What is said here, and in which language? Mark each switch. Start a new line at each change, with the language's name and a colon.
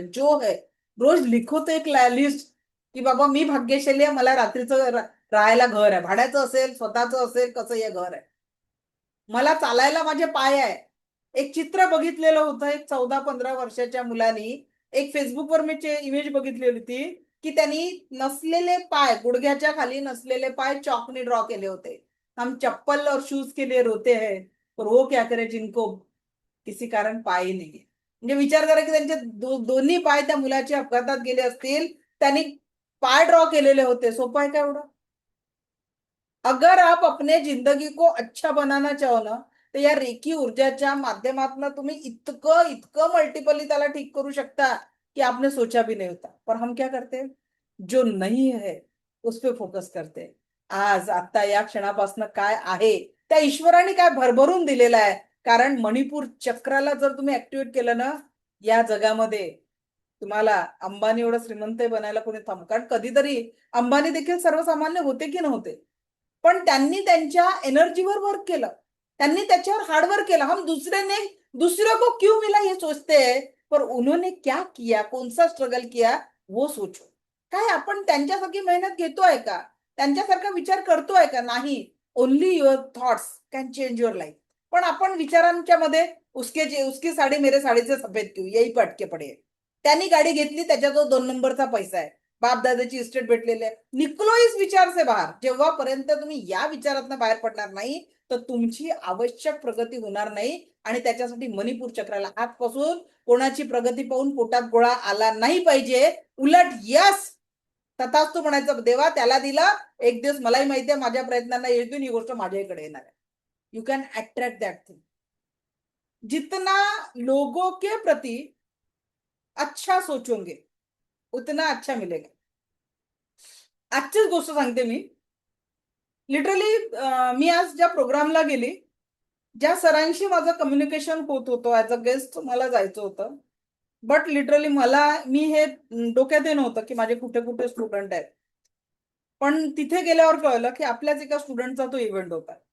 Hindi: जो है रोज लिखो
Marathi: तो एक लिस्ट की बाबा मी भाग्यशाली आहे, मला रात्रीचं राहायला घर आहे, भाड्याचं असेल स्वतःचं असेल कसं हे घर आहे, मला चालायला माझे पाय आहे. एक चित्र बघितलेलं होतं, एक 14-15 वर्षाच्या मुलानी एक फेसबुकवर मी इमेज बघितलेली होती की त्यांनी नसलेले पाय, गुडघ्याच्या खाली नसलेले पाय चॉकने ड्रॉ केले होते.
Hindi: हम चप्पल और शूज के लिए रोते हैं, पर वो क्या करे जिनको किसी कारण
Marathi: पाय नाही. म्हणजे विचार करा की त्यांचे दोन्ही पाय त्या मुलाच्या अपघातात गेले असतील, त्यांनी पाय ड्रॉ केलेले होते. सोपं आहे का एवढं?
Hindi: अगर आप अपने जिंदगी को अच्छा बनाना चाहो ना,
Marathi: तर या रेखी ऊर्जाच्या माध्यमातून तुम्ही इतकं इतकं मल्टिपली त्याला ठीक करू शकता
Hindi: कि आपने सोचा भी नहीं होता. पर हम क्या करते हैं, जो नहीं है उस पे फोकस करते हैं.
Marathi: आज आता या क्षणापासून काय आहे, त्या ईश्वराने काय भरभरून दिलेलं आहे. कारण मणिपूर चक्राला जर तुम्ही ऍक्टिव्हेट केलं ना, या जगामध्ये तुम्हाला अंबानी एवढं श्रीमंत बनायला कोणी कारण कधीतरी अंबानी देखील सर्वसामान्य होते की नव्हते, पण त्यांनी त्यांच्या एनर्जीवर वर्क केलं, त्यांनी त्याच्यावर हार्डवर्क केलं.
Hindi: हम दूसरे को क्यों मिला ये सोचते हैं, पर उन्होंने क्या किया, कौन सा स्ट्रगल किया वो सोचो.
Marathi: काय आपण त्यांच्यासारखी मेहनत घेतोय का, त्यांच्यासारखा विचार करतोय का? नाही.
English: Only your thoughts can change your life.
Marathi: पण आपण विचारांच्या मध्ये
Hindi: उसकी साडी मेरे
Marathi: साडीचे सफेद क्यों, यही पटके पडे. त्यांनी गाडी घेतली, त्याच्याजवळ 2 नंबरचा पैसा आहे, बाप दादाची इस्टेट भेटलेली आहे.
Hindi: निकलो इस विचार से
Marathi: बाहेर. जेव्हापर्यंत तुम्ही या विचारातनं बाहेर पडणार नाही, तर तुमची आवश्यक प्रगती होणार नाही. आणि त्याच्यासाठी मणिपूर चक्राला आजपासून कोणाची प्रगती पाहून पोटात गोळा आला नाही पाहिजे. उलट यस तथास्तु म्हणायचं, देवा त्याला दिला, एक दिवस मलाही माहिती आहे माझ्या प्रयत्नांना येतील, ही गोष्ट माझ्याकडे येणार आहे.
English: You can attract that thing.
Hindi: जितना लोगों के प्रति अच्छा सोचोगे उतना अच्छा मिलेगा.
Marathi: आजचीच गोष्ट सांगते मी. लिटरली मी आज ज्या प्रोग्रामला गेली, ज्या सरांशी माझं कम्युनिकेशन होत होतं
English: as a guest,
Marathi: मला जायचं होतं, बट लिटरली मी हे डोक्यात नव्हतं की माझे कुठे कुठे स्टुडंट आहेत. पण तिथे गेल्यावर कळलं की आपल्याच एका स्टुडंटचा तो इव्हेंट होता.